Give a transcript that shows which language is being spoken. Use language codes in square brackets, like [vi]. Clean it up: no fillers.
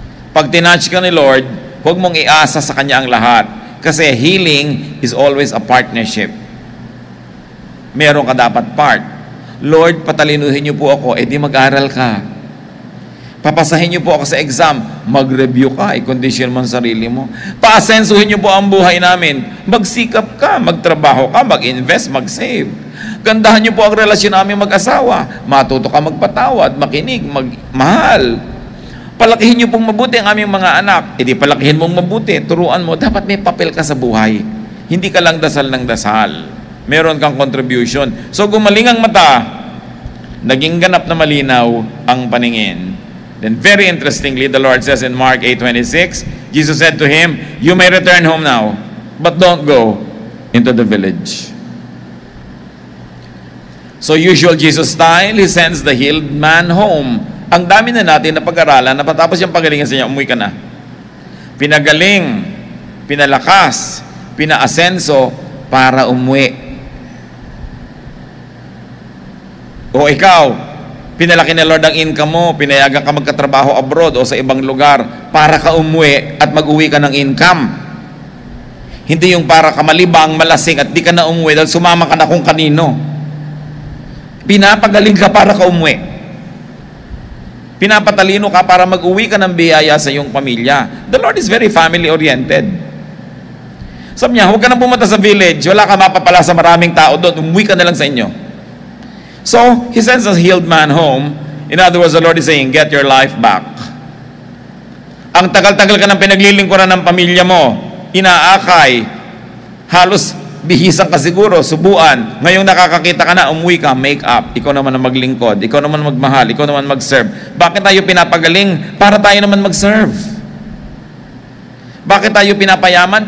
[tl] Pag tinouch ka ni Lord, huwag mong iasa sa Kanya ang lahat. [en] Kasi healing is always a partnership. [tl] Meron ka dapat part. Lord, patalinuhin niyo po ako, di mag-aral ka. Papasahin niyo po ako sa exam, mag-review ka, i-condition mo ang sarili mo. Paasensuhin niyo po ang buhay namin. Magsikap ka, magtrabaho ka, mag-invest, mag-save. Gandahan niyo po ang relasyon namin mag-asawa. Matuto ka magpatawad, makinig, magmahal. Palakihin niyo pong mabuti ang aming mga anak. Di palakihin mong mabuti, turuan mo, dapat may papel ka sa buhay. Hindi ka lang dasal ng dasal. Meron kang contribution. So gumaling ang mata, naging ganap na malinaw ang paningin. [en] Then very interestingly, the Lord says in Mark 8:26, Jesus said to him, "You may return home now, but don't go into the village." So usual Jesus style, He sends the healed man home. [tl] Ang dami na natin na pag-aralan, napatapos yung pagalingan sa niya, umuwi ka na. Pinagaling, pinalakas, pinaasenso para umuwi. O ikaw, pinalaki ni Lord ang income mo, pinayagan ka magkatrabaho abroad o sa ibang lugar para ka umuwi at mag-uwi ka ng income. Hindi yung para ka malibang, malasing at di ka na umuwi dahil sumama ka na kung kanino. Pinapagaling ka para ka umuwi. Pinapatalino ka para mag-uwi ka ng biyaya sa iyong pamilya. [en] The Lord is very family-oriented. [tl] Sabi niya, huwag ka nang pumunta sa village, wala ka mapapala sa maraming tao doon, umuwi ka na lang sa inyo. [en] So, He sends a healed man home. In other words, the Lord is saying, get your life back. [tl] Ang tagal-tagal ka ng pinaglilingkuran ng pamilya mo, inaakay, halos bihisan ka siguro, subuan. Ngayong nakakakita ka na, umuwi ka, make up. Ikaw naman ang maglingkod, ikaw naman magmahal, ikaw naman mag-serve. Bakit tayo pinapagaling? Para tayo naman mag-serve. Bakit tayo pinapayaman?